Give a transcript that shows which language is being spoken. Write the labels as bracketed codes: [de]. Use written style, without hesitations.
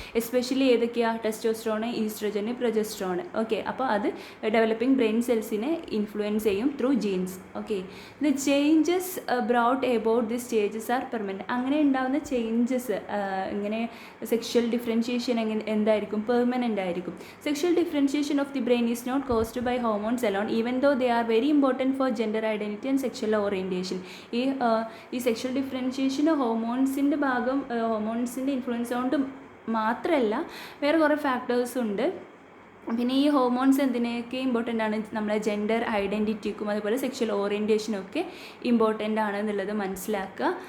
[ml] Especially ഏതൊക്കെയാണ്, testosterone, ഈസ്ട്രജന്, progesterone. Okay, അപ്പോൾ അത് ഡെവലപ്പിംഗ് ബ്രെയിൻ സെൽസിനെ ഇൻഫ്ലുവൻസ് ചെയ്യും through jeans. [en] Okay, the changes brought about the stages are permanent. [ml] അങ്ങനെ ഉണ്ടാകുന്ന ചേഞ്ചസ് ഇങ്ങനെ സെക്ഷൽ ഡിഫറൻഷിയേഷൻ എന്തായിരിക്കും, പെർമനൻ്റ് ആയിരിക്കും. [en] Sexual differentiation of the brain is not caused by hormones alone, even though they are very important for gender identity and sexual orientation. [ml] ഈ sexual differentiation ഹോർമോൺസിൻ്റെ ഹോർമോൺസിൻ്റെ influence കൊണ്ട് മാത്രമല്ല, വേറെ കുറേ ഫാക്ടേഴ്സ് ഉണ്ട്. പിന്നെ ഈ ഹോർമോൺസ് എന്തിനൊക്കെ ഇമ്പോർട്ടൻ്റ് ആണ്, നമ്മളെ ജെൻഡർ ഐഡൻറ്റിറ്റിക്കും അതുപോലെ സെക്ഷൽ ഓറിയൻറ്റേഷനും ഒക്കെ ഇമ്പോർട്ടൻ്റ് ആണ് എന്നുള്ളത് മനസ്സിലാക്കുക.